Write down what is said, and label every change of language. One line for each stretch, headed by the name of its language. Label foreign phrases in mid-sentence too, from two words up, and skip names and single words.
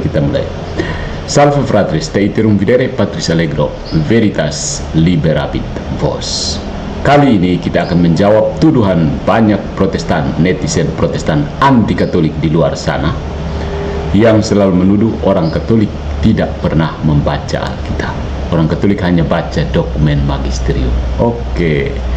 Indonesian: kita mulai.
Latin: Salve fratres, te iterum videre Patris Allegro, veritas liberabit vos.
Indonesian: Kali ini kita akan menjawab tuduhan banyak Protestan, netizen Protestan anti-Katolik di luar sana yang selalu menuduh orang Katolik tidak pernah membaca Alkitab. Orang Katolik hanya baca dokumen magisterium. Oke.